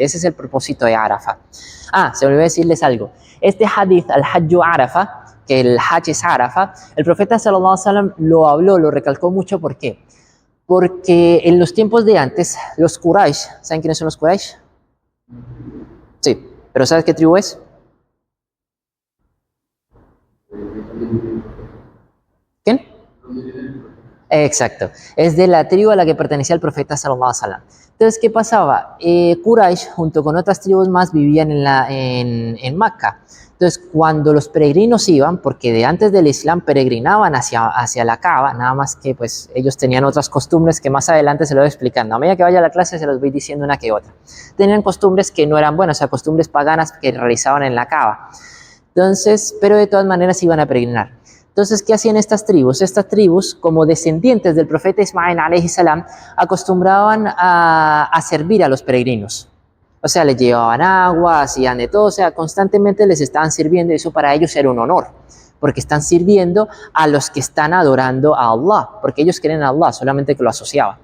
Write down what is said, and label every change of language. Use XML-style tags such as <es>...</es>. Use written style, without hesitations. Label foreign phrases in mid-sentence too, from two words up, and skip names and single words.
<es>Ese es el propósito de Arafat. Se me olvidó decirles algo. Este hadith,</es> <ar>الحج عرفة,</ar> <es>que el Hajj es Arafat, el profeta</es> <ar>صلى الله عليه وسلم</ar> <es>lo habló, lo recalcó mucho. ¿Por qué? Porque en los tiempos de antes, los Quraysh, ¿saben quiénes son los Quraysh? Sí, pero ¿sabes qué tribu es? ¿Quién? Exacto, es de la tribu a la que pertenecía el profeta</es> <ar>صلى الله عليه وسلم.</ar> <es>Entonces, ¿qué pasaba? Quraysh, junto con otras tribus más, vivían en Meca. Entonces, cuando los peregrinos iban, porque de antes del Islam peregrinaban hacia la Kaaba, nada más que pues ellos tenían otras costumbres que más adelante se lo voy explicando. A medida que vaya a la clase se los voy diciendo una que otra. Tenían costumbres que no eran buenas, o sea, costumbres paganas que realizaban en la Kaaba. Entonces, pero de todas maneras iban a peregrinar. Entonces, ¿qué hacían estas tribus? Estas tribus, como descendientes del profeta Ismael</es> <ar>عليه السلام,</ar> <es>acostumbraban a servir a los peregrinos. O sea, les llevaban agua, hacían de todo, o sea, constantemente les estaban sirviendo y eso para ellos era un honor, porque están sirviendo a los que están adorando a Allah, porque ellos creen a Allah, solamente que lo asociaban.</es>